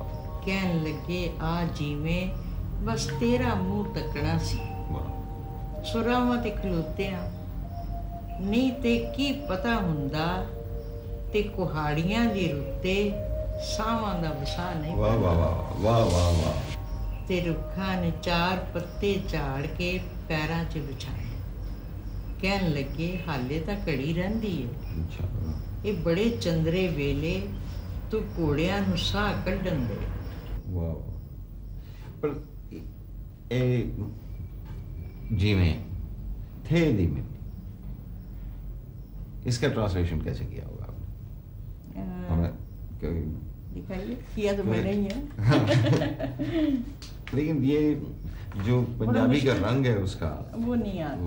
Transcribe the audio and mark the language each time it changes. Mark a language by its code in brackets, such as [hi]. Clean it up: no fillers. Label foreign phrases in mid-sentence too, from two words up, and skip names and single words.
[pa] ਕਹਿਣ ਲੱਗੇ ਆ ਜਿਵੇਂ ਬਸ ਤੇਰਾ ਮੂੰਹ ਤੱਕਣਾ ਸੀ, ਸੁਰਾਵਾਂ ਤੇ ਖਲੋਤੀਆਂ ਨਹੀਂ ਤੇ ਕੀ ਪਤਾ ਹੁੰਦਾ, ਤੇ ਕੁਹਾੜੀਆਂ ਦੀ ਰੁੱਤੇ ਸਾਵਾਂ ਦਾ ਵਸਾ ਨਹੀਂ। ਵਾਹ ਵਾਹ ਵਾਹ ਵਾਹ ਵਾਹ ਵਾਹ। ਤੇ ਰੁੱਖਾਂ ਨੇ 4 ਪੱਤੇ ਝਾੜ ਕੇ ਪੈਰਾਂ 'ਚ ਵਿਛਾਏ, ਕਹਿਣ ਲੱਗੇ ਹਾਲੇ ਤਾਂ ਘੜੀ ਰਹਿੰਦੀ ਏ, ਇਹ ਬੜੇ ਚੰਦਰੇ ਵੇਲੇ ਤੂੰ ਘੋੜਿਆਂ ਨੂੰ ਸਾਹ ਕੱਢਣ ਦੇ। ਵਾਹ। ਪਰ ਇਹ ਜਿਵੇਂ ਥੇ ਦੀ ਮਿੱਟੀ, [hi] इसका ट्रांसलेशन कैसे किया होगा आपने? दिखाइए, किया तो मैंने ही है। लेकिन ये जो पंजाबी का रंग है उसका वो नहीं आता।